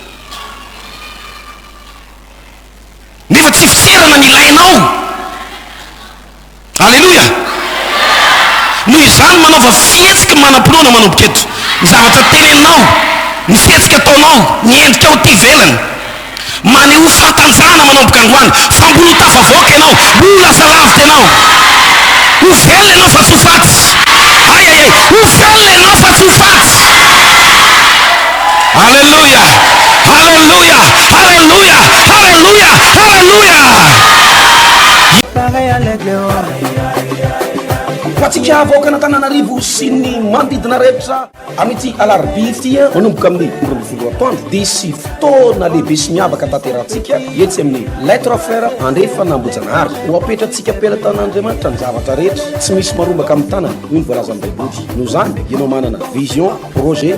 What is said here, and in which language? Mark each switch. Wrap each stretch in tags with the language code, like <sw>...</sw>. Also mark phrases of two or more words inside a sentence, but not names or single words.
<mg>nefa tsy fitserana ny ilainao alleloia noho izany manaova fihetsika manam-pinoana manomboka eto ny zavatra teneninao ny fihetsika ataonao ny endrika ao ty velany maneho fatanjana manomboka androany fambolo tafavoaka ianao mbola zalavitra ianao ho velona ianao fa tsy ho fatsy ayayay ho velona ianao fa tsy ho fatsy halleluia halleluia halleluia halleluia halleluia fatsika avoaka n'Antananarivo sy ny manodidina rehetra amity alarobia ty manomboka amin'ny 24 atoandro dia sy fotoana lehibe sy miavaka tanterantsika etsy amin'ny</mg> <fr>lettre faire</fr> <mg>andrefa nambojanahary ho apetratsika pelatan'Andriamanitra ny zavatra rehetra tsy misy marombaka amin'ny tanana noho ny voalaza amin'ny baiboly noho zany ianao manana</mg> <fr>vision projet</fr>